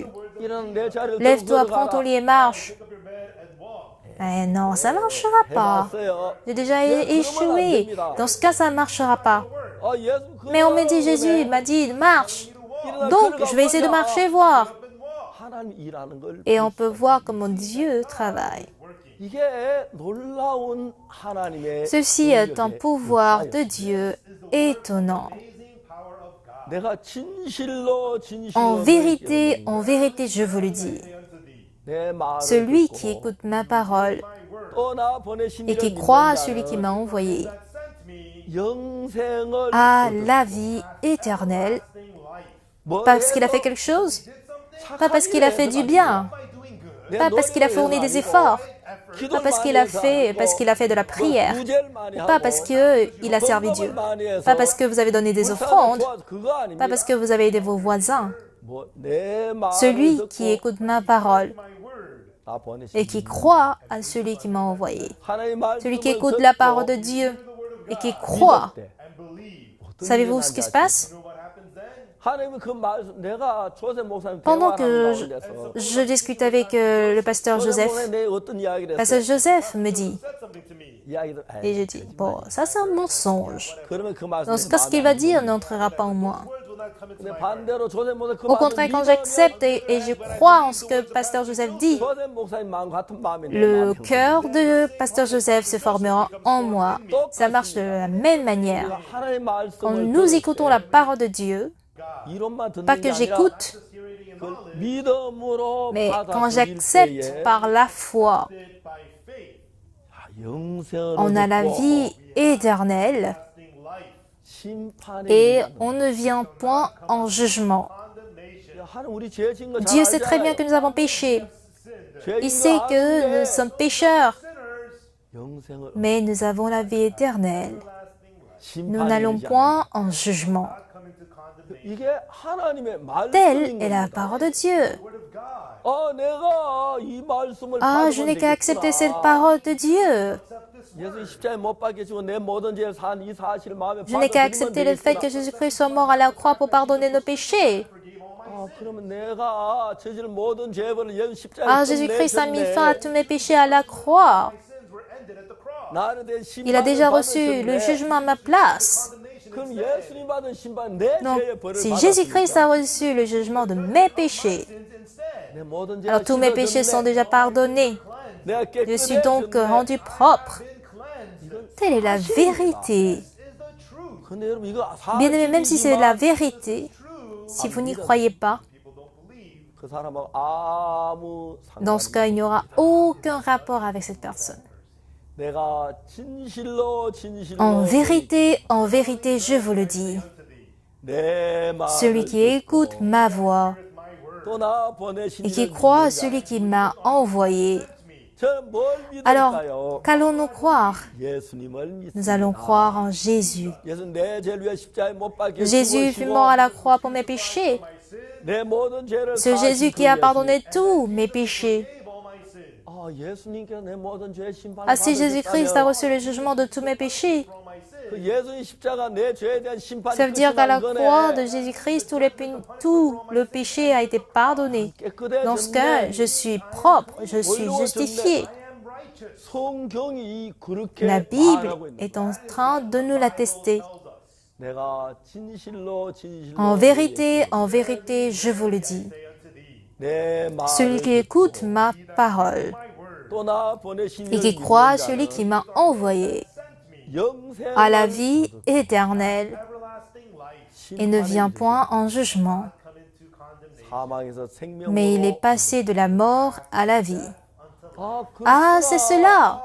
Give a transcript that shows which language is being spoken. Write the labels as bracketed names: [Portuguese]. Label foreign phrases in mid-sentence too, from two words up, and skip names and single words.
[French] Lève-toi, prends ton lit et marche. Eh non, ça ne marchera pas. J'ai déjà échoué. Dans ce cas, ça ne marchera pas. Mais on m'a dit, Jésus m'a dit, marche. Donc, je vais essayer de marcher, voir. Et on peut voir comment Dieu travaille. [Korean] 이게 놀라운 하나님의 [French] Ceci est un [Korean] 능력의 [French] pouvoir [Korean] 역사예요. [French] de Dieu étonnant. [Korean] 내가 진실로 [French] En vérité, je vous le dis, [Korean] 내 말을 [French] celui [Korean] 듣고 [French] qui écoute ma parole [Korean] 또 나 보내신 [French] et qui [Korean] 이를 [French] croit à [Korean] 믿는 [French] celui qui [Korean] 자는 [French] m'a envoyé [Korean] 영생을 [French] a [Korean] 얻을 [French] la vie éternelle. [Korean] 뭐 [French] Pas parce qu'il a fait [Korean] 해서 [French] quelque chose, [Korean] 착한 [French] pas parce qu'il a [Korean] 일을 [French] fait [Korean] 해서가 [French] du bien, [Korean] 내 [French] pas parce qu'il a [Korean] 노력을 [French] fourni [Korean] 해서가 [French] des [Korean] 아니고 [French] efforts, [Korean] 기도를 [French] pas parce [Korean] 많이 [French] qu'il a [Korean] 해서 [French] fait, [Korean] 아니고 [French] parce qu'il a fait de la [Korean] 뭐 [French] prière, [Korean] 구제를 많이 [French] pas [Korean] 하고 [French] parce qu'il a servi Dieu, pas parce que vous avez donné des offrandes, [Korean] 도와서 그거 아닙니다. [French] pas parce que vous avez aidé vos voisins. [Korean] 뭐 내 말을 [French] Celui qui [Korean] 듣고 [French] écoute ma parole [Korean] 나 보내신 [French] et qui croit à celui qui m'a envoyé, [Korean] 하나님 [French] celui qui [Korean] 말씀을 [French] écoute la [Korean] 듣고 [French] parole de Dieu et qui croit, [Korean] 믿을 때 어떤 [French] savez-vous [Korean] 일이 [French] ce qui se [Korean] 난지 [French] passe? [Korean] 하나님은 그 말씀 내가 조셉 목사님 [French] Pendant [Korean] 대화하는 [French] que [Korean] 가운데서 [French] je discute avec le pasteur [Korean] 조셉 [French] Joseph, [Korean] 목사님 내 어떤 이야기를 [French] pasteur [Korean] 했어요? [French] Joseph me dit, [Korean] 이야기를 [French] et je dis, bon, ça c'est un mensonge. [Korean] 그러면 그 말씀이 [French] Dans ce cas, ce qu'il va dire n'entrera pas en moi. [Korean] 근데 반대로 조셉 목사님 그 [French] Au contraire, quand j'accepte et je crois en ce que pasteur Joseph dit, [Korean] 조셉 목사님 마음 같은 마음이 내 [French] le [Korean] 마음 [French] cœur de pasteur Joseph se formera en moi. Ça marche de la même manière. [Korean] 하나님 [French] Quand [Korean] 말씀을 [French] nous écoutons la parole de Dieu, [Korean] 이론만 듣는 [French] pas [Korean] 게 [French] que [Korean] 아니라 [French] j'écoute, [Korean] 그 믿음으로 [French] mais quand [Korean] 받아들일 [French] j'accepte [Korean] 때에 [French] par la foi, [Korean] 영생을 [French] on a la [Korean] 얻고 [French] vie éternelle [Korean] 심판에 [French] et [Korean] 이르는 [French] on ne vient point en jugement. [Korean] 하나님 우리 죄 지은 거잘 [French] Dieu sait très bien [Korean] 알잖아요. [French] que nous avons péché. [Korean] 죄 [French] Il [Korean] 지은 [French] sait [Korean] 거 [French] que [Korean] 아는데 [French] nous sommes pécheurs, [Korean] 영생을 [French] mais nous avons la vie éternelle. Nous [Korean] 심판에 [French] n'allons [Korean] 이르지 [French] point en jugement. [Korean] 않는다. 이게 하나님의 [French] Telle [Korean] 말씀인 [French] est la [Korean] 겁니다. [French] parole de Dieu. [Korean] 내가 이 말씀을 [French] Ah, je n'ai qu'à accepter cette parole de Dieu. [Korean] 예수 십자가에 못 박혀 죽어 내 모든 죄를 산 이 사실을 마음에 [French] Je n'ai qu'à [Korean] 받아들이면 [French] accepter le fait que Jésus-Christ soit mort à la croix pour pardonner nos péchés. [Korean] 그러면 내가 저질 모든 죄벌을 예수 십자가에 [French] Ah, Jésus-Christ a mis fin à tous mes péchés à la croix. [Korean] 나를 대한 [French] Il a [Korean] 심판을 [French] déjà reçu le [Korean] 받으셨네. [French] jugement à ma place. [Korean] 그럼 예수님 받은 심판 내 [French] Donc, [Korean] 죄의 벌을 [French] si Jésus-Christ [Korean] 받았으니까 [French] a reçu le jugement de mes péchés, [Korean] 내 모든 죄가 [French] alors tous mes péchés sont déjà pardonnés. [Korean] 내가 [French] Je suis donc rendu propre. Telle est la vérité. [Korean] 근데 여러분 이거 [French] Bien aimé, même si c'est la vérité, si vous n'y croyez pas, [Korean] 그 사람하고 아무 [French] dans ce cas, il n'y aura aucun rapport avec cette personne. [Korean] 내가 진실로 [French] En vérité, je vous le dis, [Korean] 내 [French] celui qui écoute ma voix [Korean] 또나 보내신 [French] et qui croit à celui qui m'a envoyé, [Korean] 저는 뭘 [French] alors [Korean] 믿을까요? [French] qu'allons-nous croire? [Korean] 예수님을 믿습니다. [French] Nous allons croire en Jésus. [Korean] 예수 내 죄를 위해 십자가에 못 박혀 [French] Jésus fut mort à la croix pour mes péchés. [Korean] 내 모든 죄를 [French] Ce Jésus qui a pardonné tous mes péchés. [Korean] 예수님께서 내 모든 죄의 심판을 [French] Ah, si Jésus-Christ a [Korean] 받으셨다면 [French] reçu le jugement de tous mes péchés, [Korean] 그 예수님 십자가 내 죄에 대한 심판이 [French] ça veut dire qu'à la [Korean] 끝이 난 [French] croix [Korean] 거네. [French] de Jésus-Christ, tout le péché a été pardonné. Dans ce cas, je suis propre, je suis justifié. [Korean] 성경이 그렇게 [French] La Bible [Korean] 말하고 있는 [French] est en train de nous l'attester. [Korean] 내가 진실로 [French] En vérité, je vous le dis. [Korean] 내 [French] Celui qui écoute ma parole [Korean] 또나 보내신 [French] et qui croit à celui qui m'a envoyé a la vie éternelle et ne vient point en jugement, mais il est passé de la mort à la vie. Ah, c'est cela.